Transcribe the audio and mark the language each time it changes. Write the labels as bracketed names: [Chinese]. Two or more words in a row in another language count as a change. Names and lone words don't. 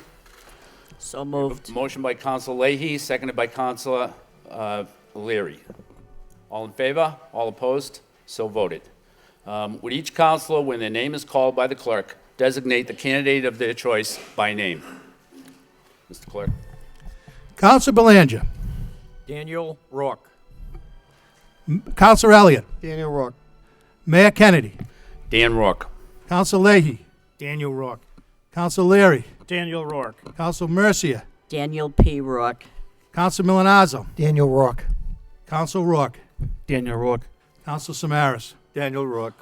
[English] So moved. Motion by Councilor Leahy, seconded by Councilor Leary. All in favor? All opposed? So voted. Would each councilor, when their name is called by the clerk, designate the candidate of their choice by name? Mr. Clerk. Councilor Belanger. Daniel Rourke. Councilor Elliott. Daniel Rourke. Mayor Kennedy. Dan Rourke. Councilor Leahy. Daniel Rourke. Councilor Leary. Daniel Rourke. Councilor Mercia. Daniel P. Rourke. Councilor Milanazzo. Daniel Rourke. Councilor Rourke. Daniel Rourke. Councilor Samaras. Daniel Rourke.